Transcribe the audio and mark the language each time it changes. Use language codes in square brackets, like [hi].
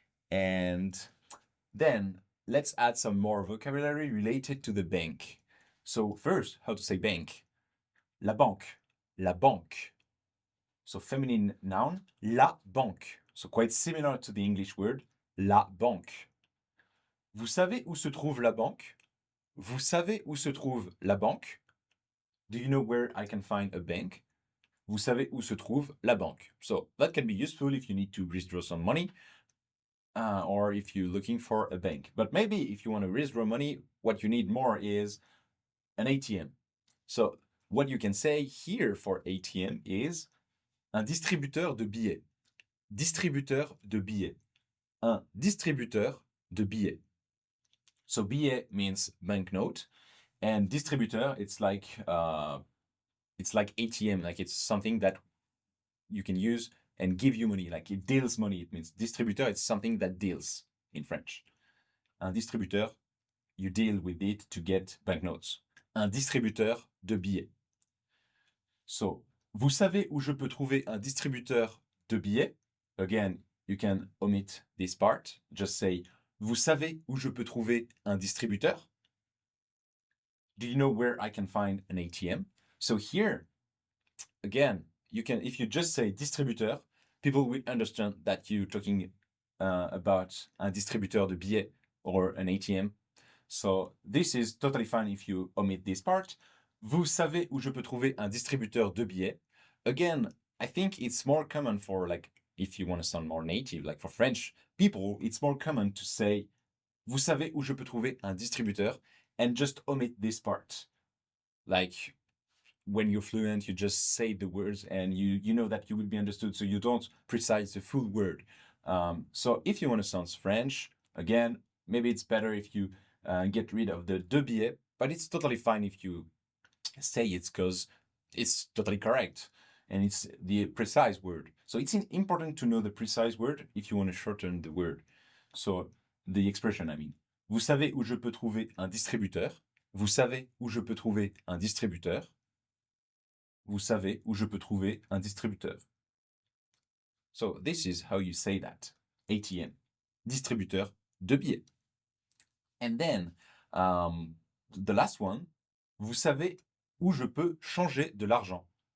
[en] And then let's add some more vocabulary related to the bank. So first, how to say bank? La banque. La banque. So feminine noun, la banque. So quite similar to the English word, la banque. [fr] Vous savez où se trouve la banque? Vous savez où se trouve la banque? [en] Do you know where I can find a bank? [fr] Vous savez où se trouve la banque. [en] So that can be useful if you need to withdraw some money or if you're looking for a bank. But maybe if you want to withdraw money, what you need more is an ATM. So what you can say here for ATM is un distributeur de billets. [fr] Distributeur de billets. Un distributeur de billets. [en] So billet means banknote, and distributeur it's like ATM, like it's something that you can use and give you money, like it deals money. It means distributeur, it's something that deals in French. Un distributeur, you deal with it to get banknotes. [fr] Un distributeur de billets. So, vous savez où je peux trouver un distributeur de billets? [en] Again, you can omit this part. Just say, vous savez où je peux trouver un distributeur? Do you know where I can find an ATM? So here, again, you can, if you just say distributeur, people will understand that you're talking about un distributeur de billets or an ATM. So this is totally fine if you omit this part. [fr] Vous savez où je peux trouver un distributeur de billets? [en] Again, I think it's more common for, like, if you want to sound more native, like for French people, it's more common to say, vous savez où je peux trouver un distributeur, and just omit this part. Like, when you're fluent, you just say the words and you know that you will be understood, so you don't precise the full word. So if you want to sound French, again, maybe it's better if you get rid of the de billets, but it's totally fine if you say it because it's totally correct and it's the precise word. So it's important to know the precise word if you want to shorten the word. So the expression, I mean. [fr] Vous savez où je peux trouver un distributeur? Vous savez où je peux trouver un distributeur? Vous savez où je peux trouver un distributeur? [en] So this is how you say that. ATM. [fr] Distributeur de billets. And then, the last one, vous savez où je peux changer de l'argent?